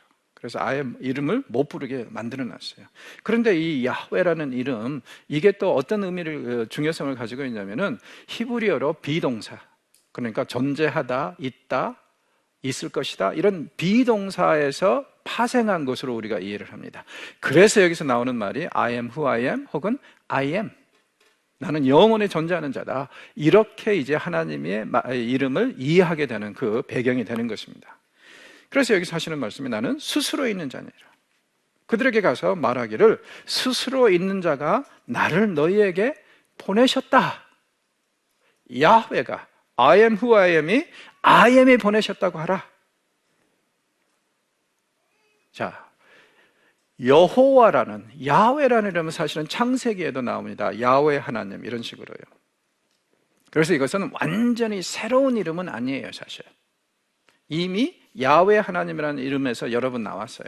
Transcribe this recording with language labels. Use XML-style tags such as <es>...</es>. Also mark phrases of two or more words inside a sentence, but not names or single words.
<ko>그래서 아예 이름을 못 부르게 만들어놨어요. 그런데 이 야훼라는 이름, 이게 또 어떤 의미를, 중요성을 가지고 있냐면은 히브리어로 비동사, 그러니까 존재하다, 있다, 있을 것이다, 이런 비동사에서 파생한 것으로 우리가 이해를 합니다. 그래서 여기서 나오는 말이</ko> <en>I am who I am</en> <ko>혹은</ko> <en>I am,</en> <ko>나는 영원히 존재하는 자다, 이렇게 이제 하나님의 이름을 이해하게 되는 그 배경이 되는 것입니다. 그래서 여기서 하시는 말씀이 나는 스스로 있는 자니라. 그들에게 가서 말하기를 스스로 있는 자가 나를 너희에게 보내셨다. 야훼가</ko> <en>I am who I am</en> <ko>이</ko> <en>I am</en> <ko>이 보내셨다고 하라. 자, 여호와라는, 야훼라는 이름은 사실은 창세기에도 나옵니다. 야훼 하나님, 이런 식으로요. 그래서 이것은 완전히 새로운 이름은 아니에요, 사실. 이미 야훼 하나님이라는 이름에서 여러 번 나왔어요.</ko>